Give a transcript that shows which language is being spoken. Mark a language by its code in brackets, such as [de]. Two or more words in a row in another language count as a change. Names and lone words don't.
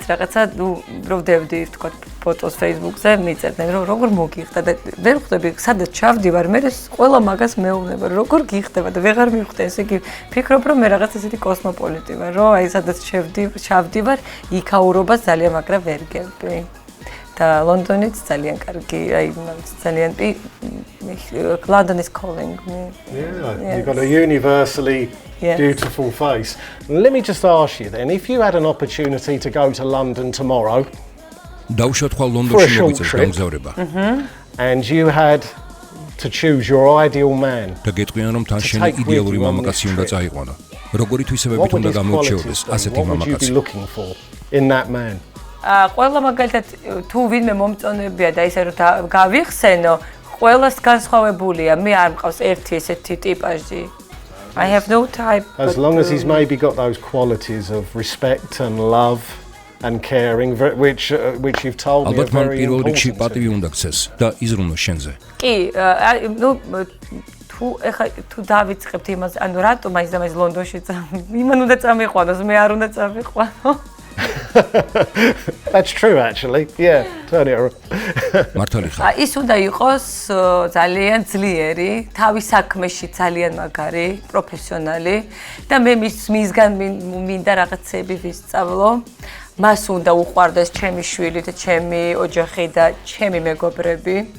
[ka] რაღაცა ბროვდევდი თქვა ფოტოს Facebook-ზე მიწერდნენ რომ როგორ მოგიხდა და ვერ ხვდები სადაც ჩავდივარ მე ყველა მაგას მეუბნება როგორ გიხდება და ვეღარ მივხვდი ესე იგი ფიქრობ რომ მე რაღაც ესეთი კოსმოპოლიტი ვარ რომ აი სადაც ჩავდივარ იქაურობას ძალიან მაგრა ვერ გები და ლონდონიც ძალიან კარგი აი ძალიან [en] London is calling me. Yeah, you've got a universally beautiful face. Let me just ask you then, if you had an opportunity to go to London tomorrow for a short trip, and you had to choose your ideal man to take with you on this trip, what would you be looking for in that man? [ka] ყველა მაგალითად თუ ვინმე მომწონებია და ისე რომ გავიხსენო ყველას განსხვავებულია მე არ მყავს ერთი ესეთი ტიპაჟი [en] I have no type as long as he's maybe got those qualities of respect and love and caring which you've told me are very important [ka] პატივი უნდა გცეს და იზრუნოს შენზე კი ნუ თუ დავიწყებთ იმას ანუ რატომ მაინც და მაინც ლონდონში იმან უნდა წამიყვანოს მე არ უნდა წამიყვანო [en] That's true actually. Yeah, turn it around. [ka] მართალი ხარ. ის უნდა იყოს ძალიან ძლიერი, თავის საქმეში ძალიან მაგარი, პროფესიონალი და მე მისგან მინდა რაღაცები ვისწავლო. მას უნდა უყვარდეს ჩემი შვილი და ჩემი ოჯახი და ჩემი მეგობრები.